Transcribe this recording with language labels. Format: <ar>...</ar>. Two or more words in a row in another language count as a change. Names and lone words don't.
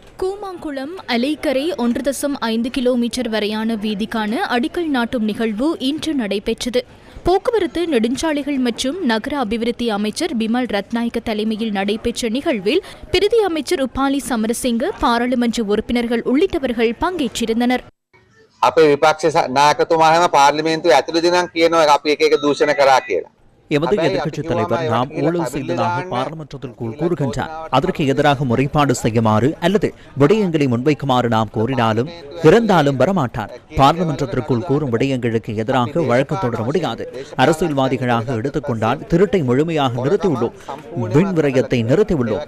<ta>கூமாங்குளம் அலைக்கரை 1.5 கிலோமீட்டர் வரையான வீதிக்கான அடிக்கல் நாட்டும் நிகழ்வு இன்று நடைபெற்றது. போக்குவரத்து நெடுஞ்சாலைகள் மற்றும் நகர அபிவிருத்தி அமைச்சர் பிமல் ரத்நாயக்க தலைமையில் நடைபெற்ற நிகழ்வில் பிரதி அமைச்சர் உப்பாலி சமரசிங்க, பாராளுமன்ற உறுப்பினர்கள் உள்ளிட்டவர்கள் பங்கேற்றிருந்தனர்.</ta> <si>අපේ විපක්ෂ නායකතුමා හැම පාර්ලිමේන්තුවේ ඇතුළතදී නම් කියනවා අපි එක එක දූෂණ කරා කියලා.</si> <ta>எமது எதிர்க்கட்சித் தலைவர் நாம் ஊழல் செய்ததாக பாராளுமன்றத்திற்குள் கூறுகின்றார். அதற்கு எதிராக முறைப்பாடு செய்யுமாறு அல்லது விடயங்களை முன்வைக்குமாறு நாம் கோரினாலும் இறந்தாலும் வரமாட்டார். பாராளுமன்றத்திற்குள் கூறும் விடயங்களுக்கு எதிராக வழக்கு தொடர முடியாது. அரசியல்வாதிகளாக எடுத்துக்கொண்டால் திருட்டை முழுமையாக நிறுத்தியுள்ளோம், வீண் விரயத்தை நிறுத்தியுள்ளோம்.</ta>